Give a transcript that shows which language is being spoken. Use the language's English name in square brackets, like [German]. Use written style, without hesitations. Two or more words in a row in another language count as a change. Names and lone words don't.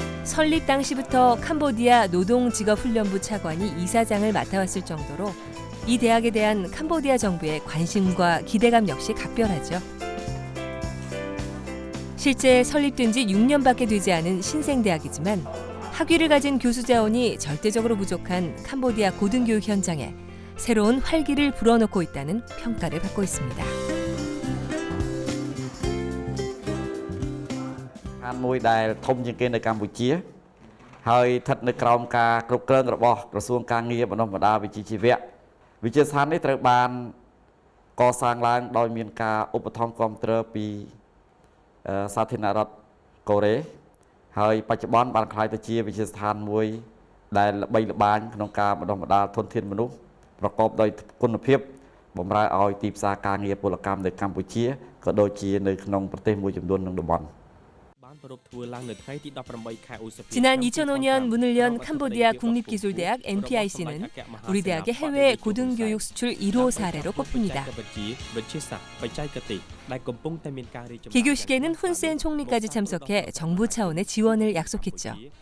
[Korean] 설립 당시부터 캄보디아 노동직업훈련부 차관이 이사장을 맡아왔을 정도로 이 대학에 대한 캄보디아 정부의 관심과 기대감 역시 각별하죠. 실제 설립된 지 6년밖에 되지 않은 신생대학이지만 학위를 가진 교수 자원이 절대적으로 부족한 캄보디아 고등교육 현장에 새로운 활기를 불어넣고 있다는 평가를 받고 있습니다. [Khmer] មួយដែលធំជាងគេនៅកម្ពុជាហើយស្ថិតនៅក្រោមការគ្រប់គ្រងរបស់ក្រសួងការងារបណ្ដុះបណ្ដាលវិជ្ជាជីវៈវិ ទ្យាស្ថាននេះត្រូវបានកសាងឡើងដោយមានការឧបត្ថម្ភគាំទ្រពីសាធារណរដ្ឋកូរ៉េហើយបច្ចុប្បន្នបានក្លាយទៅជាវិទ្យាស្ថានមួយដែលល្បីល្បាញក្នុងការបណ្ដុះបណ្ដាលធនធានមនុស្សប្រកបដោយគុណភាពបម្រើឲ្យទីផ្សារការងារពលកម្មនៅកម្ពុជាក៏ដូចជានៅក្នុងប្រទេសមួយចំនួនក្នុងតំបន់ [Korean] 지난 2005년 문을 연 캄보디아 국립기술대학 NPIC는 우리 대학의 해외 고등교육 수출 1호 사례로 꼽힙니다. 개교식에는 훈센 총리까지 참석해 정부 차원의 지원을 약속했죠.